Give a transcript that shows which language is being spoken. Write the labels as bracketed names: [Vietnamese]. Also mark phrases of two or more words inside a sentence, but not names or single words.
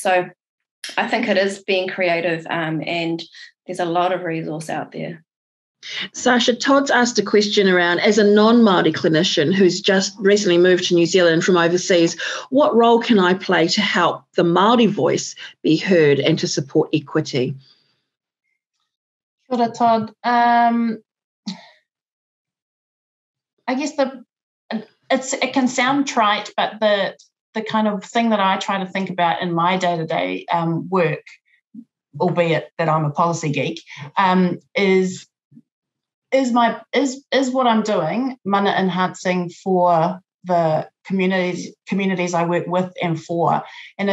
[English] So I think it is being creative, and there's a lot of resource out there. Sasha, Todd's asked a question around, as a non-Māori clinician who's just recently moved to New Zealand from overseas, what role can I play to help the Māori voice be heard and to support equity? Kia ora, Todd. I guess it can sound trite, but the kind of thing that I try to think about in my day-to-day work, albeit that I'm a policy geek, is what I'm doing mana enhancing for the communities I work with and for.